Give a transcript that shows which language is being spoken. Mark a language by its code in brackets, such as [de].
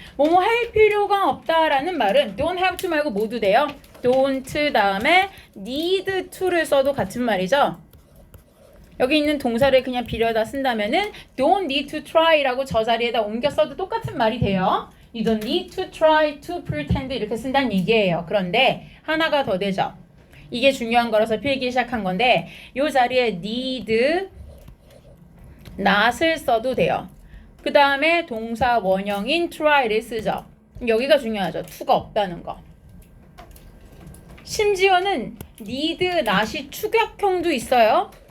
[ko] 뭐뭐 할 필요가 없다라는 말은 don't have to 말고 모두 돼요. don't 다음에 need to를 써도 같은 말이죠. 여기 있는 동사를 그냥 빌려다 쓴다면은 [en] don't need to try [ko] 라고 저 자리에다 옮겨 써도 똑같은 말이 돼요. [en] You don't need to try to pretend [ko] 이렇게 쓴다는 얘기예요. 그런데 하나가 더 되죠. 이게 중요한 거라서 필기 시작한 건데 이 자리에 need not을 써도 돼요. 그 다음에 동사 원형인 try를 쓰죠. 여기가 중요하죠. to가 없다는 거. 심지어는 need not이 축약형도 있어요.